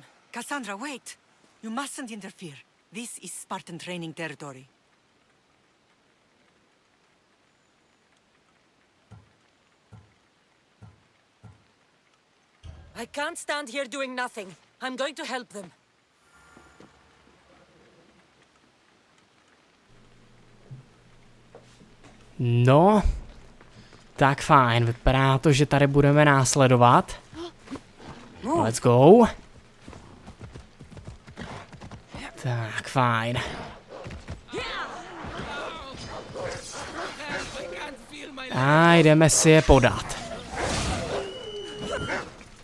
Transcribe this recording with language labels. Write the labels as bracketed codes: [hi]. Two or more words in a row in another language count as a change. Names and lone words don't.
[en] Cassandra, wait! You mustn't interfere. This is Spartan training territory. I can't stand here doing nothing. I'm going to help them. [cs] No, tak fajn, vypadá to, že tady budeme následovat. [en] Let's go. [cs] Tak fajn. A jdeme si je podat.